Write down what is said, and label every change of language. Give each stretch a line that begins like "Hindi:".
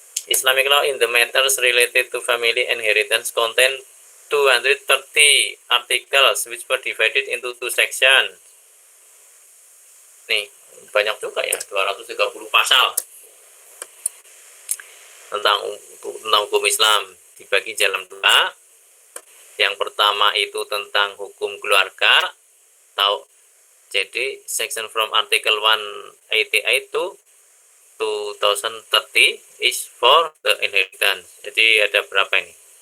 English: Islamic law in the matters related to family inheritance contain 230 articles which were divided into 2 sections.
Indonesian: Nih, banyak juga ya, 230 pasal tentang hukum Islam, dibagi dalam 2. Yang pertama itu tentang hukum keluarga. Jadi
English: section from article 188 to 2030 is for the inheritance.
Indonesian: Jadi ada berapa ini?